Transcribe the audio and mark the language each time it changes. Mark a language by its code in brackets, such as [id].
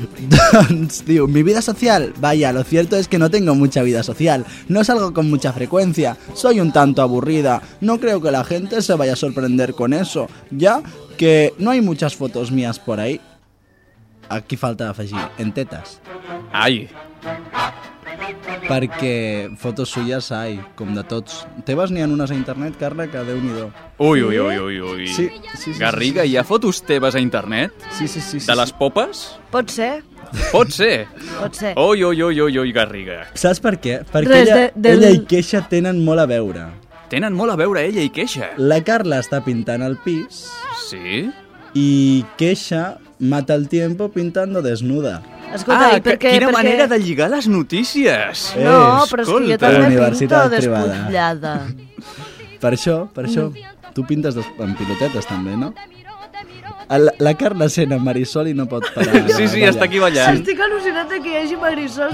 [ca] Doncs diu, [es] mi vida social, vaya, lo cierto es que no tengo mucha vida social. No salgo con mucha frecuencia, soy un tanto aburrida. No creo que la gente se vaya a sorprender con eso, ya que no hay muchas fotos mías por ahí. [ca] aquí falta afegir, en tetes. Ai! Perquè fotos suyes, ai, com de tots. Teves n'hi ha unes a internet, Carla, que déu-n'hi-do. Ui. Sí. Garriga, hi ha fotos teves a internet? Sí. De les popes? Pot ser. Pot ser. Ui, Garriga. Saps per què? Perquè ella i Queixa tenen molt a veure. Tenen molt a veure ella i Queixa. La Carla està pintant el pis. Sí. [es] I Queixa mata el tiempo pintando desnuda. [ca] Escolta, ah, i per què, quina perquè... manera de lligar les notícies! No, però és que jo també pinto privada. Despullada. Per això. Tu pintes amb pilotetes també, no? La Carla sent amb Marisol i no pot parar. Sí, està aquí ballant. Sí, estic al·lucinat que hi hagi Marisol.